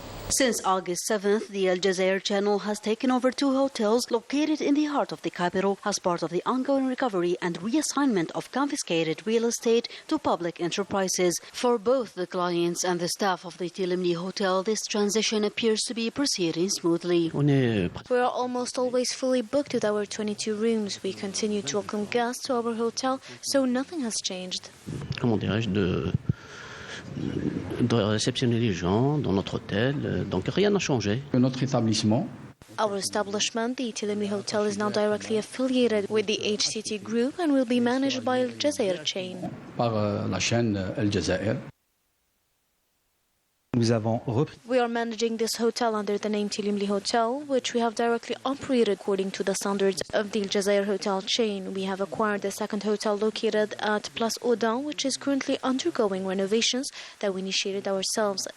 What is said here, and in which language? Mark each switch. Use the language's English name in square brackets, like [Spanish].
[English] Since August 7th, the Algérie Channel has taken over 2 hotels located in the heart of the capital as part of the ongoing recovery and reassignment of confiscated real estate to public enterprises. For both the clients and the staff of the Tilimni Hotel, this transition appears to be proceeding smoothly. We are almost always fully booked with our 22 rooms. We continue to welcome guests to our hotel, so nothing has changed. [French] De réceptionner les gens dans notre hôtel, donc rien n'a changé. Notre établissement. [English] Our establishment, the Tilimni Hotel, is now directly affiliated with the HCT Group and will be managed by Algérie chain. [French] Par la chaîne Algérie. [English] We are managing this hotel under the name Tilimli Hotel, which we have directly operated according to the standards of the Algérie hotel chain. We have acquired the second hotel located at Place Audin, which is currently undergoing renovations that we initiated ourselves.